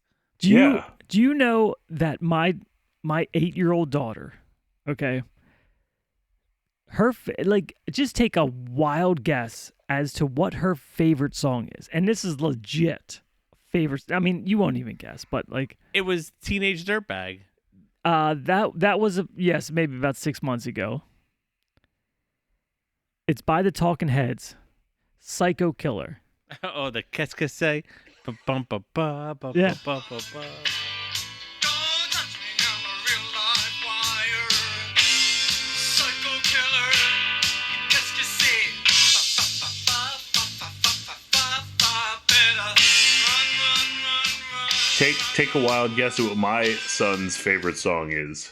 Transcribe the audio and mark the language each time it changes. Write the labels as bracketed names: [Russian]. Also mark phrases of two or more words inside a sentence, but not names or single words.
[English] Do you know that my 8-year-old daughter, okay, just take a wild guess as to what her favorite song is, and this is legit favorite. I mean, you won't even guess, but like It was Teenage Dirtbag. that was yes, maybe about 6 months ago. It's by the Talking Heads, Psycho Killer. Oh, the [French] Qu'est-ce que c'est? Ba-bum-ba-ba, [English] Yeah. ba-ba-ba-ba. Don't touch me, I'm a real live wire. Psycho killer. [French] Qu'est-ce que c'est? [English] Better run. Take a wild guess at what my son's favorite song is.